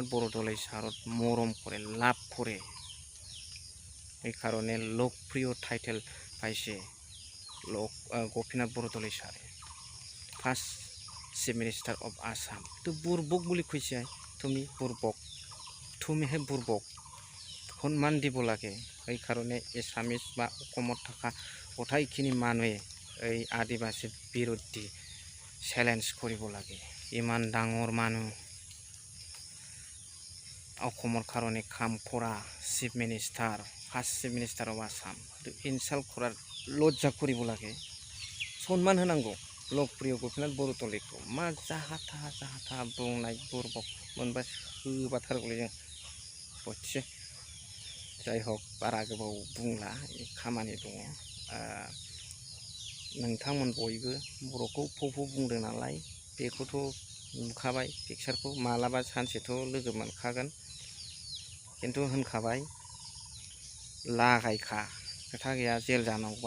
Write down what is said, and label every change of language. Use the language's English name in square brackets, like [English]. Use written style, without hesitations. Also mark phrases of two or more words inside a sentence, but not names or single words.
[Assamese] বৰদলৈ ছাৰত মৰম কৰে লাভ কৰে এইকাৰণে লোকপ্ৰিয় টাইটেল পাইছে গোপীনাথ বৰদলৈ ছাৰে [English] first chief minister of Assam [Assamese] এইটো বুৰ্বক বুলি কৈছে তুমি বুৰ্বক তুমিহে বুৰ্বক সন্মান দিব লাগে সেইকাৰণে এছামিজ বা অসমত থকা গোটেইখিনি মানুহে এই আদিবাসীৰ বিৰুদ্ধে চেলেঞ্জ কৰিব লাগে ইমান ডাঙৰ মানুহ অসমৰ কাৰণে কাম কৰা চিফ মিনিষ্টাৰ ফাৰ্ষ্ট চিফ মিনিষ্টাৰ অফ আসাম ইনচাল্ট কৰাৰ লজ্জা কৰিব লাগে [Bodo] সন্মান होनांगौ लोकप्रिय गोपीनाथ बरदलैखौ मा जाहा थाहा बुंनाय बुर्बक मोनबा होबाथारगौलै जों ससे जाय हक बारा गोबाव बुंला खामानि दङ नोंथांमोन बयबो बर'खौ फौ बुंदों नालाय बेखौथ' नुखाबाय पिक्सारखौ मालाबा सानसेथ' लोगो मोनखागोन खिन्थु होनखाबाय लागायखा खोथा गैया जेल जानांगौबा